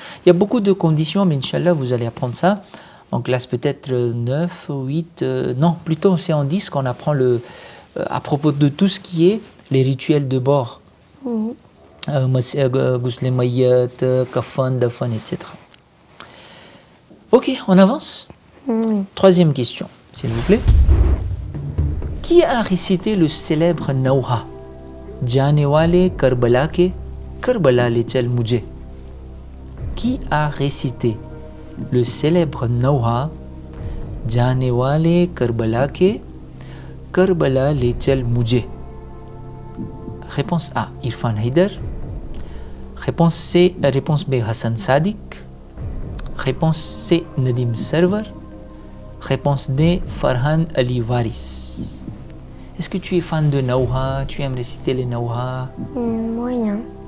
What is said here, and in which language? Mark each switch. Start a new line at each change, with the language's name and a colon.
French: Il y a beaucoup de conditions, mais Inch'Allah, vous allez apprendre ça en classe peut-être 9, 8, non, plutôt c'est en 10 qu'on apprend à propos de tout ce qui est les rituels de bord. Gousle mayet, kafan, dafan, etc. Ok, on avance. Troisième question, s'il vous plaît. Qui a récité le célèbre Nauha
Hindi: जाने वाले Karbala के Karbala ले चल मुझे.
French: Qui a récité le célèbre Nawha
Hindi: जाने वाले Karbala के Karbala ले चल मुझे.
French: Réponse A, Irfan Haider. Réponse C, réponse B, Hassan Sadiq. Réponse C, Nadim Server. Réponse D, Farhan Ali Waris. Est-ce que tu es fan de Nawha? Tu aimes réciter les Nawha? Moyen.